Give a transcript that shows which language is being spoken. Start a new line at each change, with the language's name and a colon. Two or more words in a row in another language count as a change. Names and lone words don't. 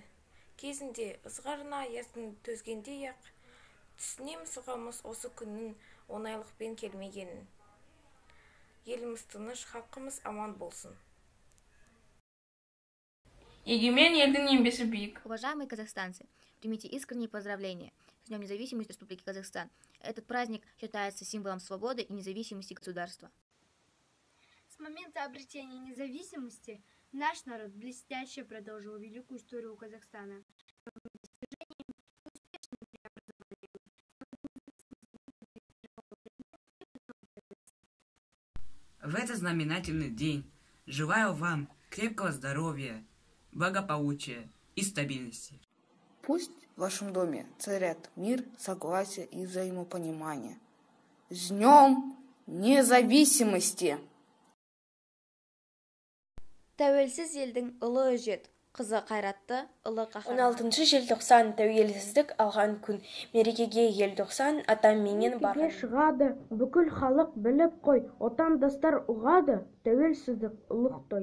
Kazakh: Кезінде ызғарына аясын төзгендей-ақ, түсінеміз ғамыз осы күннің оңайлықпен келмегенін. Еліміз тыныш, халқымыз аман болсын. Егемен елдің еңбесі биік.
Russian: Уважаемые казахстанцы, примите искренние поздравления с Днем независимости Республики Казахстан. Этот праздник считается символом свободы и независимости государства. С момента обретения независимости наш народ блестяще продолжил великую историю Казахстана. В этот знаменательный день желаю вам крепкого здоровья, благополучия и стабильности. Пусть в вашем доме царят мир, согласие и взаимопонимание. С Днем независимости!
Kazakh: Тәуелсіз елдің ұлы өжет, қызы қайратты, ұлы қаһарман. 16 желтоқсан тәуелсіздік алған күн. Мерекеге желтоқсан атамменен барған. Шығады, бүкіл халық біліп қой, отандастар ұғады, тәуелсіздік ұлық той.